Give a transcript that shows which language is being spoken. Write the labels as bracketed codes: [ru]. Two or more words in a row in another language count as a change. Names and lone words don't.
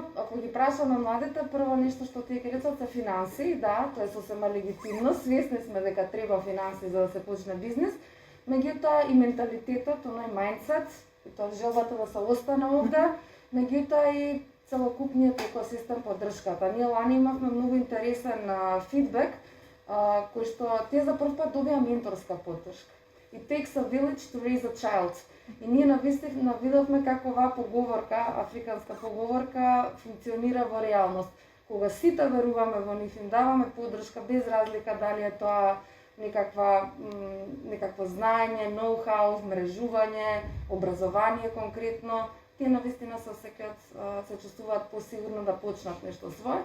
[mk] Ако ги прашаме младите, прво нешто што тие ќе речат се финанси, да, тоа е сосема легитимно, свесни сме дека треба финанси за да се почне бизнес, меѓутоа и менталитетот, оној мајндсет, и тоа желбата да се остане овде, меѓутоа и целокупниот екосистем поддршката. Ние лани имавме многу интересен фидбек, кој што тие за прв пат добија менторска поддршка. [en] It takes a village to raise a child. [mk] И ние навидовме како оваа поговорка, африканска поговорка, функционира во реалност. Кога сите веруваме во нив, им даваме поддршка без разлика дали е тоа некакво знаење, ноу-хау, мрежување, образование конкретно, тие навистина се осеќаат, се чувствуваат посигурно да почнат нешто свое.